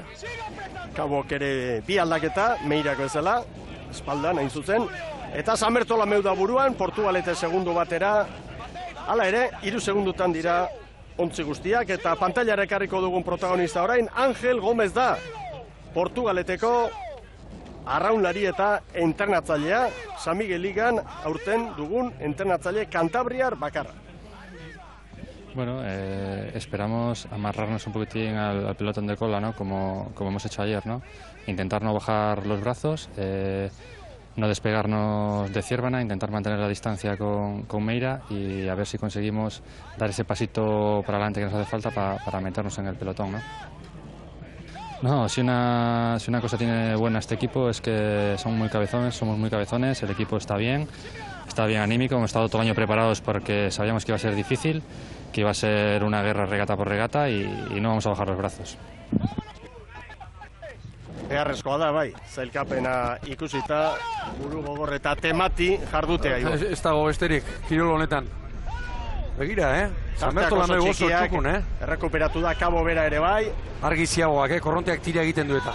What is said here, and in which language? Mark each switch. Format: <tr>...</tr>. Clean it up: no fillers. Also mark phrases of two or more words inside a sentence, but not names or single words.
<eu>Kabok ere 2 aldaketa, Meirako ezela, espaldan hain zuzen, eta Samertolameu da buruan, Portugalete segundu batera, hala ere, 3 segundutan dira ontzi guztiak, eta pantailara ekarriko dugun protagonista orain, Angel Gomez da, Portugaleteko arraunlari eta entrenatzailea, San Miguel Ligan aurten dugun entrenatzaile kantabriar bakarra.</eu> <es>Bueno, esperamos amarrarnos un poquitín al pelotón de cola, ¿no? Como hemos hecho ayer, ¿no? Intentar no bajar los brazos, no despegarnos de Zierbena, intentar mantener la distancia con Meira y a ver si conseguimos dar ese pasito para adelante que nos hace falta para meternos en el pelotón, ¿no? No, si una cosa tiene buena este equipo es que somos muy cabezones, el equipo está bien anímico, hemos estado todo el año preparados porque sabíamos que iba a ser difícil, que iba a ser una guerra regata por regata y no vamos a bajar los brazos.</es> <eu>Beharrezkoa da, zailkapena ikusita, buru gogor eta temati jardutea. Ez dago besterik, kirol honetan. Begira, Samertolameu oso txukun, Errekuperatu da Kabo bera ere bai. Argiziagoak, korronteak tira egiten du eta.</eu>